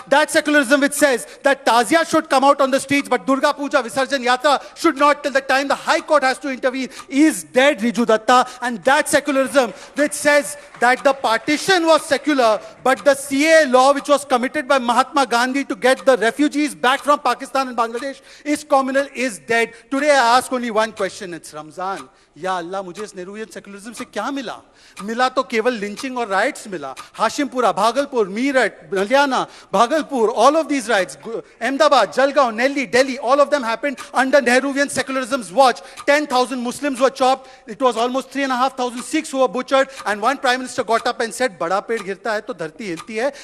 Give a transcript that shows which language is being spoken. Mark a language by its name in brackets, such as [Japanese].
[English] That secularism which says that Tazia should come out on the streets but Durga Puja Visarjan Yatra should not till the time the High Court has to intervene is dead, Riju Datta. And that secularism which says that the partition was secular but the CA law which was committed by Mahatma Gandhi to get the refugees back from Pakistan and Bangladesh is communal is dead. Today I ask only one question, it's Ramzan. [Hindi] Ya Allah, मुझे इस Nehruvian secularism से क्या मिला? मिला तो केवल lynching और rights मिला. [English] Hashimpura, Bhagalpur, Meerut, Haryana, Bhagalpur, all of these riots, Ahmedabad, Jalgaon, Delhi, Delhi, all of them happened under Nehruvian secularism's watch. 10,000 Muslims were chopped. It was almost 3,500 Sikhs who were butchered. And one Prime Minister got up and said, [Hindi] "Bada ped girta hai to dharti hilti hai."